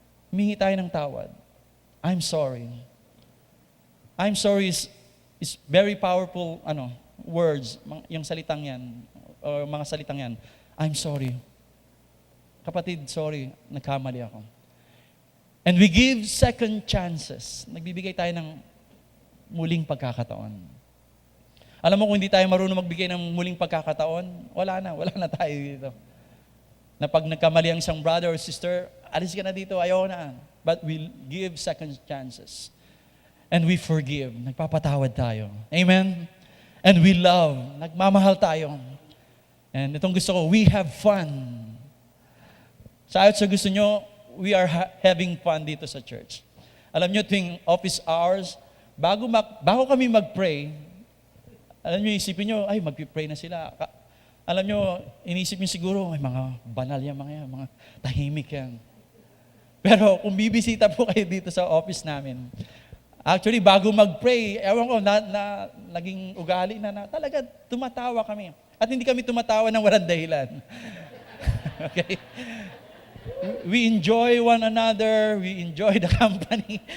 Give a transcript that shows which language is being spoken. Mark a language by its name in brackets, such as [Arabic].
[Filipino] Humingi tayo ng tawad. [English] I'm sorry. I'm sorry is very powerful words, [Filipino] yung salitang yan, o mga salitang yan. [English] I'm sorry. [Filipino] Kapatid, sorry, nagkamali ako. [English] And we give second chances. [Filipino] Nagbibigay tayo ng muling pagkakataon. Alam mo, kung hindi tayo marunong magbigay ng muling pagkakataon, wala na tayo dito. Na pag nagkamali ang isang [English] brother or sister, [Filipino] alis ka na dito, ayaw na. [English] But we give second chances. And we forgive. [Filipino] Nagpapatawad tayo. [English] Amen? And we love. [Filipino] Nagmamahal tayo. [English] And [Filipino] itong gusto ko, [English] we have fun. [Filipino] Sa gusto nyo, [English] we are having fun [Filipino] dito sa [English] church. [Filipino] Alam nyo, tuwing office hours, bago kami mag-pray, alam nyo, isipin nyo, ay, mag-pray na sila. Alam nyo, inisip nyo siguro, ay, mga banal yan, mga tahimik yan. Pero kung bibisita po kayo dito sa office namin, actually, bago mag-pray, ewan ko, naging ugali na talaga tumatawa kami. At hindi kami tumatawa ng walang dahilan. [English] Okay? We enjoy one another, we enjoy the company.